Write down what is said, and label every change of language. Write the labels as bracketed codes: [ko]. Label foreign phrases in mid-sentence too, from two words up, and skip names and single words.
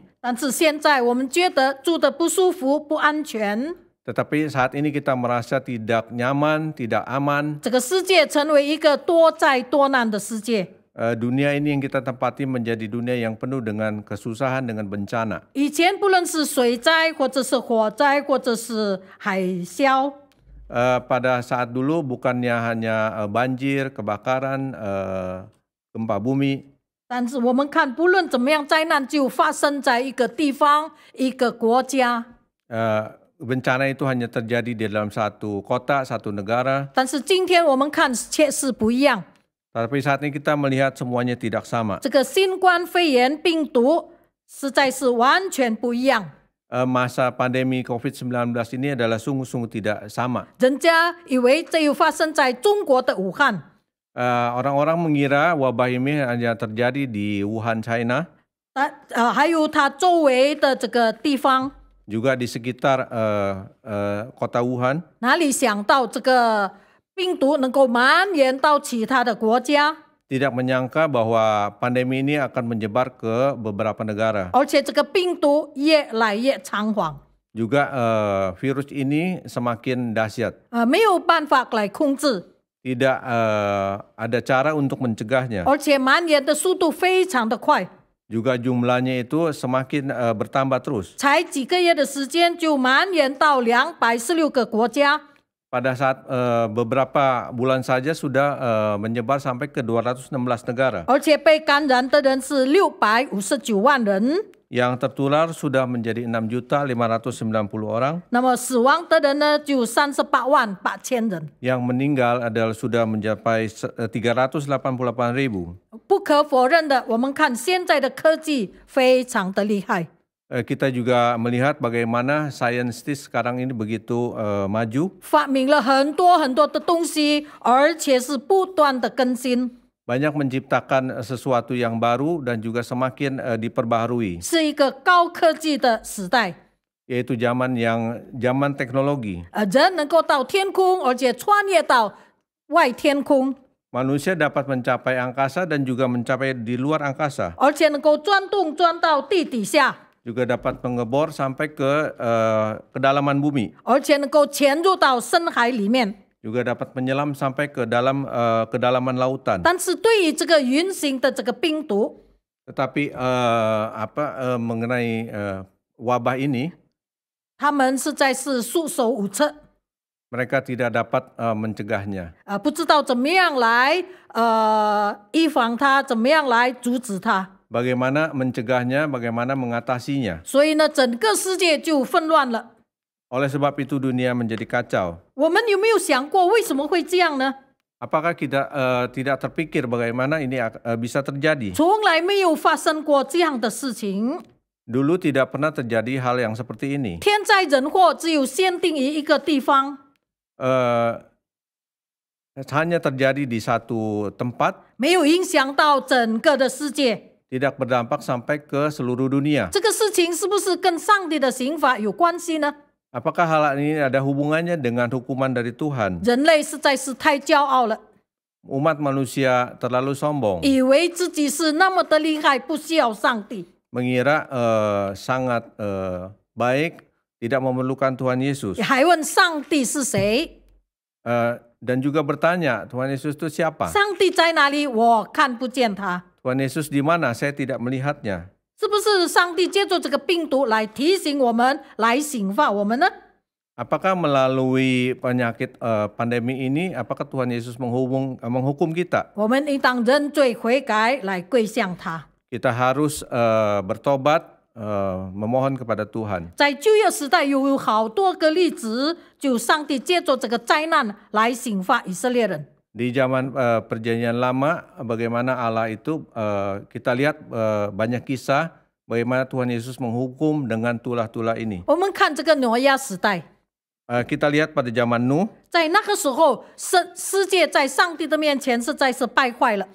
[zh] 但是现在我们觉得住的不舒服、不安全。 [id] Tetapi saat ini kita merasa tidak nyaman, tidak aman. [zh] 这个世界成为一个多灾多难的世界。 [id] Dunia ini yang kita tempati menjadi dunia yang penuh dengan kesusahan, dengan bencana. [zh] 以前不论是水灾，或者是火灾，或者是海啸， [id] Pada saat dulu bukannya hanya banjir, kebakaran, gempa bumi. [zh] 但是我们看，不论怎么样，灾难就发生在一个地方、一个国家。 [id] Bencana itu hanya terjadi di dalam satu kota, satu negara. [zh] 但是今天我们看却是不一样。 [id] Tapi saat ini kita melihat semuanya tidak sama. [zh] 这个新冠肺炎病毒实在是完全不一样。 [id] Masa pandemi COVID-19 ini adalah sungguh-sungguh tidak sama. [zh] 人家以为这又发生在中国的武汉， [id] Orang-orang mengira wabah ini hanya terjadi di Wuhan, China, [zh] 还有它周围的这个地方， [id] juga di sekitar kota Wuhan. [zh] 哪里想到这个病毒能够蔓延到其他的国家， [id] Tidak menyangka bahwa pandemi ini akan menyebar ke beberapa negara. [zh] 而且这个病毒越来越猖狂， [id] Juga virus ini semakin dahsyat. [zh] 没有办法来控制， [id] Tidak ada cara untuk mencegahnya. [zh] 而且蔓延的速度非常的快， [id] Juga jumlahnya itu semakin bertambah terus. [zh] 才几个月的时间就蔓延到216个国家， [id] Pada saat beberapa bulan saja sudah menyebar sampai ke 216 negara. [zh] 而且被感染的人是659万人， [id] Yang tertular sudah menjadi 6.590 orang. [zh] 那么死亡的人呢就38万8千人。 [id] Yang meninggal adalah sudah mencapai 388.000. [zh] 不可否认的，我们看现在的科技非常的厉害， [id] Kita juga melihat bagaimana saintis sekarang ini begitu maju. [zh] 发明了很多很多的东西，而且是不断的更新， [id] Banyak menciptakan sesuatu yang baru dan juga semakin diperbaharui. [zh] 是一个高科技的时代。 [id] Yaitu zaman teknologi. [zh] 人能够到天空，而且穿越到外天空， [id] Manusia dapat mencapai angkasa dan juga mencapai di luar angkasa. [zh] 而且能够钻洞钻到地底下， [id] Juga dapat mengebor sampai ke kedalaman bumi. [zh] 而且能够潜入到深海里面。 [id] Juga dapat menyelam sampai ke dalam kedalaman lautan. [zh] 但是对于这个云型的这个病毒， [id] Tetapi mengenai wabah ini, [zh] 他们实在是束手无策。 [id] mereka tidak dapat mencegahnya. [zh] 不知道怎么样来预防它，怎么样来阻止它。 [id] Bagaimana mencegahnya, bagaimana mengatasinya. [zh] 所以呢，整个世界就纷乱了。 [id] Oleh sebab itu dunia menjadi kacau. [zh] 我们有没有想过为什么会这样呢？ [id] Apakah kita tidak terpikir bagaimana ini bisa terjadi? [zh] 从来没有发生过这样的事情。 [id] Dulu tidak pernah terjadi hal yang seperti ini. [zh] 天灾人祸只有限定于一个地方， [id] Hanya terjadi di satu tempat, [zh] 没有影响到整个的世界。 [id] tidak berdampak sampai ke seluruh dunia. [zh] 这个事情是不是跟上帝的刑罚有关系呢？ [id] Apakah hal ini ada hubungannya dengan hukuman dari Tuhan? [zh] 人类实在是太骄傲了， [id] Umat manusia terlalu sombong, [zh] 以为自己是那么的厉害，不需要上帝。 [id] mengira sangat baik, tidak memerlukan Tuhan Yesus. [zh] 还问上帝是谁？ [id] Dan juga bertanya, Tuhan Yesus itu siapa? [zh] 上帝在哪里？我看不见他。 [id] Tuhan Yesus di mana? Saya tidak melihatnya. [zh] 是不是上帝借助这个病毒来提醒我们，来刑罚我们呢？ [id] Apakah melalui penyakit pandemi ini, apakah Tuhan Yesus menghukum kita? [zh] 我们应当认罪悔改，来跪向他。 [id] Kita harus bertobat, memohon kepada Tuhan. [zh] 在旧约时代有好多个例子，就上帝借助这个灾难来刑罚以色列人。 [id] Di zaman perjanjian lama, bagaimana Allah itu kita lihat banyak kisah bagaimana Tuhan Yesus menghukum dengan tulah-tulah ini. [zh] 我们看这个挪亚时代， [id] Kita lihat pada zaman Nuh, [zh] 在那个时候，世界在上帝的面前实在是败坏了。